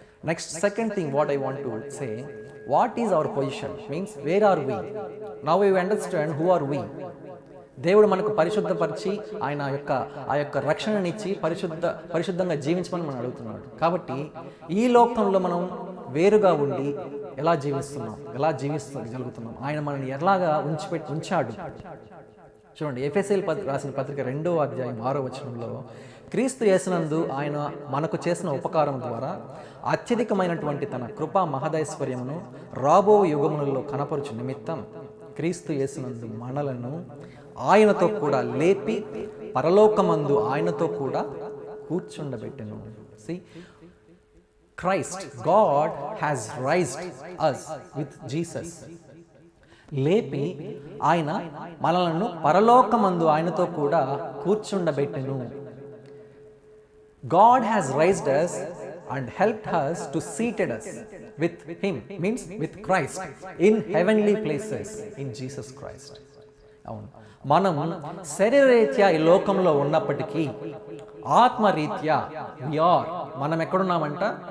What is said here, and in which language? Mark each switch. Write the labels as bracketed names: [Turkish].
[English] Next, second thing what I want to say, what is our position? Means where are we? Now we understand who are we. [Telugu] దేవుడు మనకు పరిశుద్ధపరిచి ఆయన ఆ యొక్క రక్షణనిచ్చి పరిశుద్ధంగా జీవించమని మనం అడుగుతున్నాడు. కాబట్టి ఈ లోకంలో మనం వేరుగా ఉండి ఎలా జీవించగలుగుతున్నాం, ఆయన మనల్ని ఎలాగా ఉంచాడు. చూడండి, ఎఫెసీయులకు రాసిన పత్రిక 2వ అధ్యాయం 6వ వచనంలో, క్రీస్తు యేసునందు ఆయన మనకు చేసిన ఉపకారం ద్వారా అత్యధికమైనటువంటి తన కృపా మహదైశ్వర్యమును రాబో యుగములలో కనపరుచు నిమిత్తం క్రీస్తు యేసునందు మనలను ఆయనతో కూడా లేపి పరలోకమందు ఆయనతో కూడా కూర్చుండబెట్టెను. [English] See, Christ, God has raised us with Jesus. [Telugu] లేపి ఆయన మనలను పరలోకమందు ఆయనతో కూడా కూర్చుండబెట్టెను. [English] God has raised us and helped us to seated us with him, means with Christ, in heavenly places in Jesus Christ. [Telugu] అవును, మనం శరీరరీత్యా ఈ లోకంలో ఉన్నప్పటికీ ఆత్మరీత్యా మనం ఎక్కడున్నామంట?